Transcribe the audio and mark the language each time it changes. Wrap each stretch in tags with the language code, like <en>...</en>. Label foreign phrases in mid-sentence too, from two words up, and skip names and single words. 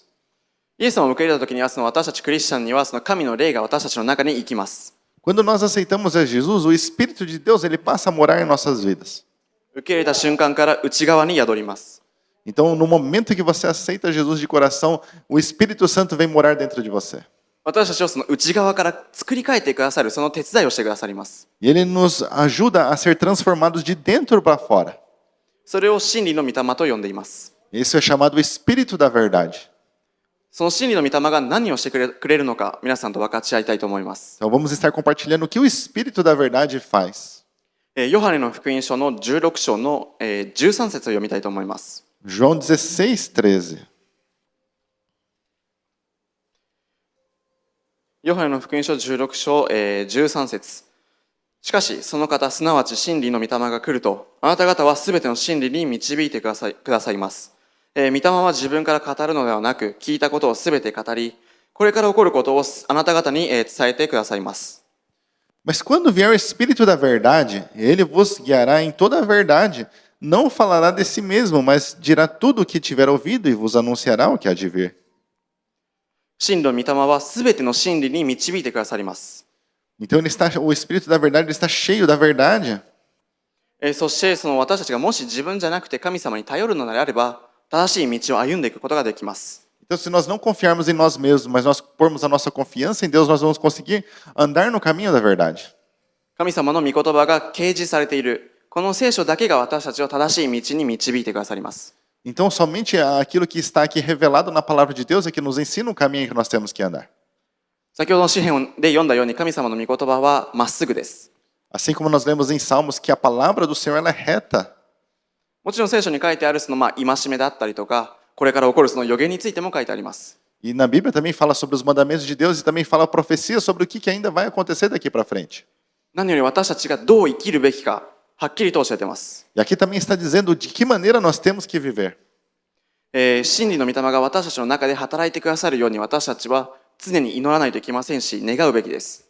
<ja>イエス様を受け入れた時には私たちクリスチャンにはその神の霊が私たちの中に生きます。</ja> <pt>Quando nós aceitamos a Jesus, o Espírito de Deus ele passa a morar em nossas vidas.</pt> <ja>受け入れた瞬間から内側に宿ります。</ja> <pt>Então, no momento que você aceita Jesus de coração, o Espírito Santo vem morar dentro de você.</pt> <ja>私たちをその内側から作り変えてくださるその手伝いをしてくださります。</ja> <pt>E ele nos ajuda a ser transformados de dentro para fora.</pt> <ja>それを真理の御霊と呼んでいます。</ja> <pt>Isso é chamado o Espírito da Verdade.</pt> <ja>その真理の御霊が何をしてくれるのか皆さんと分かち合いたいと思います。</ja> <pt>Então, vamos estar compartilhando o que o Espírito da Verdade faz.</pt> <ja>ヨハネの福音書の16章の13節を読みたいと思います。</ja> <pt>João 16:13.</pt> <ja>ヨハネの福音書16章13節。しかし、その方、すなわち真理の御霊が来ると、あなた方はすべての真理に導いてくださいます。御霊は自分から語るのではなく、聞いたことをすべて語り、これから起こることをあなた方に伝えてくださいます。</ja> <pt>Mas quando vier o Espírito da Verdade, ele vos guiará em toda a verdade. Não falará de si mesmo, mas dirá tudo o que tiver ouvido e vos anunciará o que há de vir.</pt> <ja>真理の御霊はすべての真理に導いてくださります。</ja> <pt>Então o Espírito da Verdade ele está cheio da verdade.</pt> <ja>そしてその私たちがもし自分じゃなくて神様に頼るのであれば、正しい道を歩んでいくことができます。</ja> <pt>Então, se nós não confiarmos em nós mesmos, mas nós pormos a nossa confiança em Deus, nós vamos conseguir andar no caminho da verdade.</pt> <ja>神様の御言葉が掲示されている、この聖書だけが私たちを正しい道に導いてくださります。</ja> <pt>Então, somente aquilo que está aqui revelado na palavra de Deus é que nos ensina o caminho que nós temos que andar.</pt> <ja>先ほどの詩篇で読んだように神様の御言葉はまっすぐです。</ja> <pt>Assim como nós lemos em Salmos que a palavra do Senhor ela é reta.</pt> <ja>もちろん聖書に書いてあるその戒めだったりとか、これから起こるその予言についても書いてあります。</ja> <pt>E na Bíblia também fala sobre os mandamentos de Deus e também fala profecia sobre o que ainda vai acontecer daqui para frente.</pt> <ja>何より私たちがどう生きるべきか、はっきりと教えています。</ja> <pt>E aqui também está dizendo de que maneira nós temos que viver.</pt> <ja>真理の御霊が私たちの中で働いてくださるように私たちは常に祈らないといけませんし、願うべきです。</ja>